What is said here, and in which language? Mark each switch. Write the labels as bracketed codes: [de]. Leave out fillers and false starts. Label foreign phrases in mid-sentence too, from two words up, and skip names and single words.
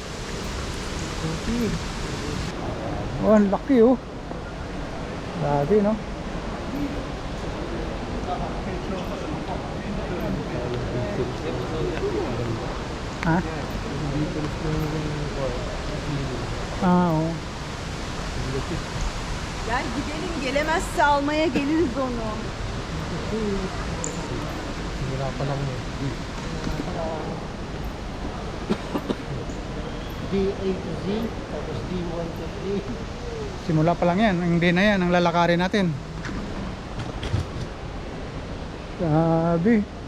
[tl] Oh, ang laki oh. Grabe no? Ha? Oo. [tr] Gel gidelim, gelemezse almaya geliriz onu. [tl] Hirapan ako mo. D8 to Z, tapos D1 to D. Simula pa lang yan. Hindi na yan. Ang lalakarin natin. Grabe.